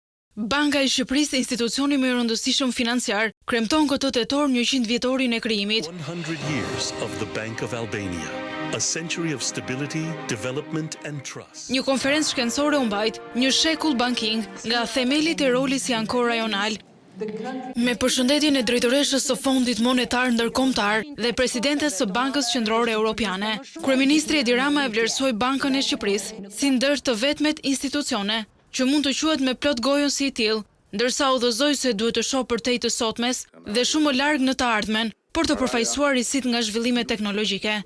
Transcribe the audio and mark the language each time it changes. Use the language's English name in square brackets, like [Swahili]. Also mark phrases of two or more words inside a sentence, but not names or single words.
[Albanian] Banka e Shqipërisë, institucioni më i rëndësishëm financiar, kremton këtë tetor 100 vjetorin e krijimit. [English] 100 years of the Bank of Albania. A century of stability, development and trust. [Albanian] Një konferencë shkencore u mbajt, një shekull banking, nga themelit e rolit si ankor rajonal. Me përshëndetjen e drejtoreshës së Fondit Monetar Ndërkombëtar dhe presidentes së Bankës Qendrore Europiane, kryeministri Edi Rama e vlerësoi Bankën e Shqipërisë si ndër të vetmet institucione që mund të quhet me plot gojën si i tillë, ndërsa udhëzoi se duhet të shohë përtej të sotmes dhe shumë më larg në të ardhmen për të përfaqësuar risit nga zhvillimet teknologjike.